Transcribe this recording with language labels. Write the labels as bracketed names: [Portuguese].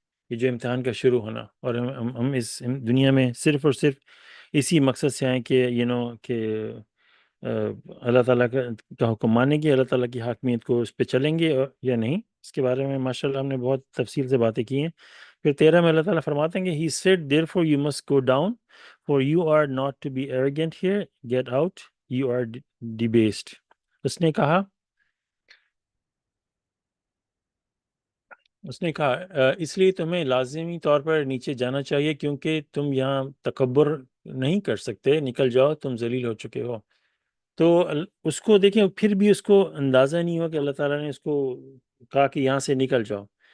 [Urdu] یہ جو امتحان کا شروع ہونا، اور ہم اس دنیا میں صرف اور صرف اسی مقصد سے آئیں کہ کہ اللہ تعالیٰ کا حکم مانیں گے، اللہ تعالیٰ کی حاکمیت کو اس پہ چلیں گے یا نہیں. اس کے بارے میں ماشاءاللہ ہم نے بہت تفصیل سے باتیں کی ہیں. پھر 13 میں اللہ تعالیٰ فرماتے ہیں کہ [English] He said, therefore you must go down, for you are not to be arrogant here, get out, you are debased. [Urdu] اس نے کہا اس لیے تمہیں لازمی طور پر نیچے جانا چاہیے، کیونکہ تم یہاں تکبر نہیں کر سکتے، نکل جاؤ، تم ذلیل ہو چکے ہو. تو اس کو دیکھیں، پھر بھی اس کو اندازہ نہیں ہوا کہ اللہ تعالیٰ نے اس کو کہا کہ یہاں سے نکل جاؤ.